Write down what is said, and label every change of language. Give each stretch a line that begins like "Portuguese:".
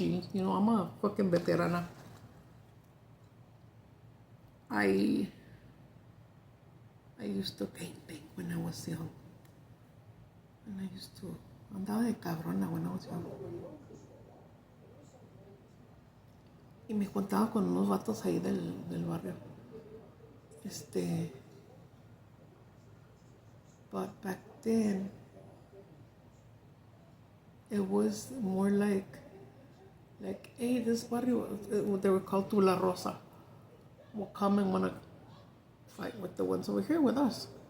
English: You know, I'm a fucking veterana. I used to gangbang when I was young. And I used to
Spanish: andaba de cabrona
English: when I was young.
Spanish: Y me contaba con unos vatos ahí del barrio.
English: But back then, it was more like, hey, this barrio, they were called Tula Rosa, will come and want to fight with the ones over here with us.